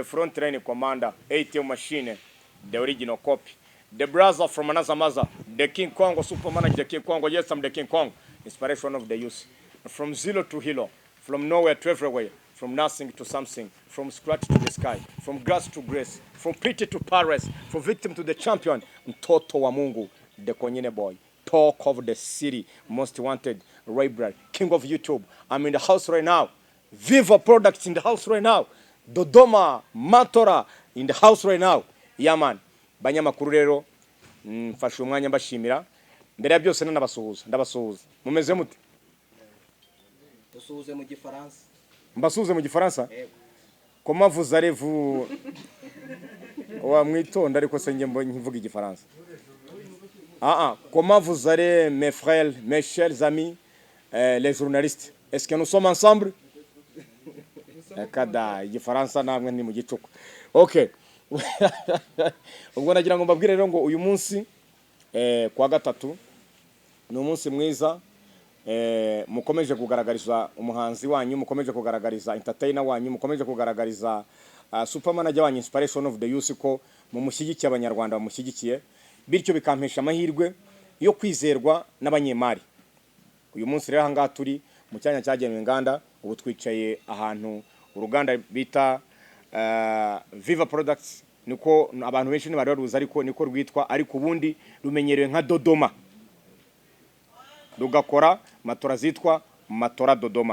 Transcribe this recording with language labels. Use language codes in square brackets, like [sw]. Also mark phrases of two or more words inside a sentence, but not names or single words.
[en] front line commander, ATM machine, the original copy, the brother from another mother, the King Kong, super manager, the King Kong, yes, I'm the King Kong, inspiration of the youth, from zero to hero, from nowhere to everywhere, from nothing to something, from scratch to the sky, from grass to grace, from pity to Paris, from victim to the champion, [sw] Mtoto wa Mungu, [en] the Konyene boy. Talk of the city, most wanted, Raybrad, king of YouTube. I'm in the house right now. Viva Products in the house right now. Dodoma, Matora in the house right now. Yeah man. [rw] Banyamakuru rero mfashe umwanya mbashimira. Mbere ya byose ndabasuhuza. Mumeze mute? Dusuhuze mu Gifaransa. Mbasuhuze mu Gifaransa? [fr] Comment vous allez-vous? [rw] Wa mwitonda ariko se nge mvuga Igifaransa. [fr] Comment vous allez mes frères, mes chers amis, les journalistes? Est-ce que nous sommes ensemble? [rw] Kada Igifaransa namwe ni mu gicuku. Okay. Ubwo nagira ngo mbabwire rero ngo uyu munsi kwa gatatu ni umunsi mwiza mukomeje kugaragariza umuhanzi wanyu, mukomeje kugaragariza entertainer wanyu, mukomeje kugaragariza [en] super manager [rw] wanyu, [en] inspiration of the youth [rw] ko mumushyigikiye abanyarwanda bamushyigikiye. Bityo bikampesha amahirwe yo kwizerwa n'abanyemari. Uyu munsi rero hanga turi mu cyanya cyagenewe inganda, ubu twicaye ahantu uruganda bita Viva Products, niko abantu benshi ntibari baruzi ariko niko rwitwa, ariko ubundi rumenyerewe nka Dodoma, rugakora matora zitwa matora Dodoma.